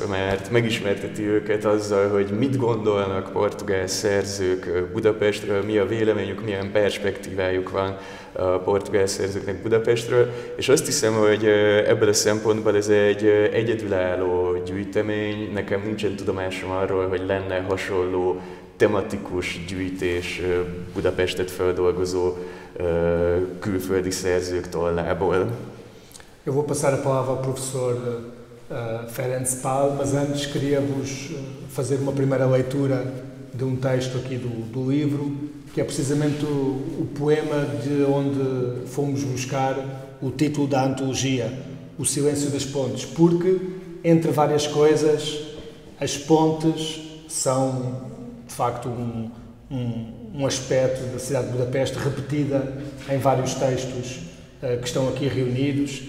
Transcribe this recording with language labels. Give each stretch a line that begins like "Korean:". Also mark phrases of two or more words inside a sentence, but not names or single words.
Hungarian: mert megismerteti őket azzal, hogy mit gondolnak portugál szerzők Budapestről, mi a véleményük, milyen perspektívájuk van a portugál szerzőknek Budapestről, és azt hiszem, hogy ebből a szempontból ez egy egyedülálló gyűjtemény, nekem nincsen tudomásom arról, hogy lenne hasonló tematikus gyűjtés Budapestet feldolgozó külföldi szerzők tollából.
Portuguese: Eu vou passar a palavra ao professor Ferenc Pál, mas antes queria-vos fazer uma primeira leitura de texto aqui do livro, que é precisamente o poema de onde fomos buscar o título da antologia, O Silêncio das Pontes, porque, entre várias coisas, as pontes são, de facto, um aspecto da cidade de Budapeste repetida em vários textos que estão aqui reunidos.